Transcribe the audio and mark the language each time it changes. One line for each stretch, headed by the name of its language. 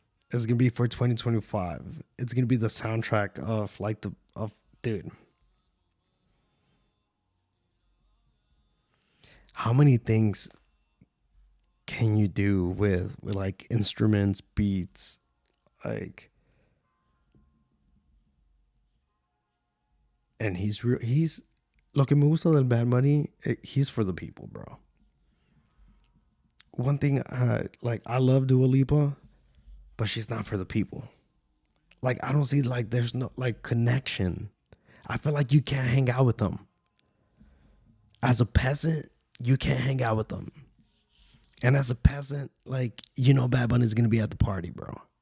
English: It's gonna be for 2025. It's gonna be the soundtrack of like dude. How many things can you do with like instruments, beats, like? And he's real.
Spanish: He's lo que me gusta del Bad Bunny.
English: He's for the people, bro. One thing, like I love Dua Lipa, but she's not for the people. Like I don't see like there's no like connection. I feel like you can't hang out with them. As a peasant, you can't hang out with them. And as a peasant, like, you know, Bad Bunny's gonna be at the party, bro.